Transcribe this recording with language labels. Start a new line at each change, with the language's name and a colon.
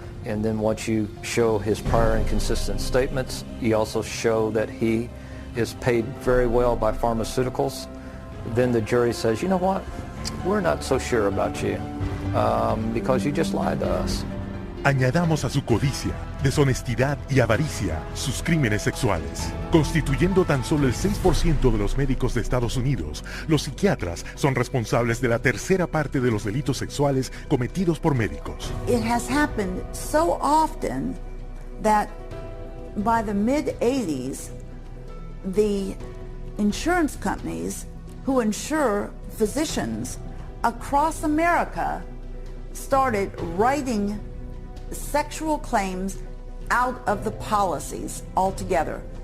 English: And then once you show his prior inconsistent statements, you also show that he is paid very well by pharmaceuticals, then the jury says, you know what, we're not so sure about you because you just lied to us.
Spanish: Añadamos a su codicia deshonestidad y avaricia sus crímenes sexuales. Constituyendo tan solo el 6% de los médicos de Estados Unidos, los psiquiatras son responsables de la tercera parte de los delitos sexuales cometidos por médicos.
English: It has happened so often that by the mid-80s, the insurance companies who insure physicians across America started writing sexual claims out of the policies altogether.